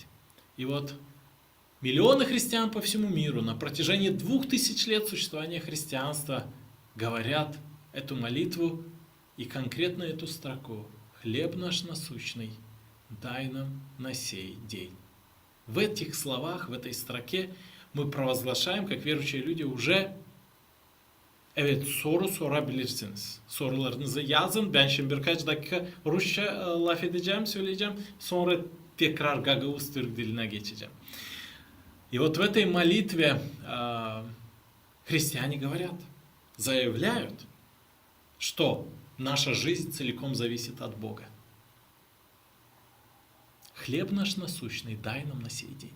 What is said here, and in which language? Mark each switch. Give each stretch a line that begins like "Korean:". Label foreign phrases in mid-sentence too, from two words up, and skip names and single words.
Russian: И вот миллионы христиан по всему миру на протяжении 2000 лет существования христианства говорят эту молитву и конкретно эту строку: «Хлеб наш насущный дай нам на сей день». В этих словах, в этой строке мы провозглашаем, как верующие люди, уже
Gagauz: evet soru sorabilirsiniz. Sorularınızı yazın. Ben şimdi birkaç dakika Rusça laf edeceğim, söyleyeceğim. Sonra tekrar Gagavuz Türk diline geçeceğim.
Russian: И вот в этой молитве христиане говорят, заявляют, что наша жизнь целиком зависит от Бога. Хлеб наш насущный дай нам на сей день.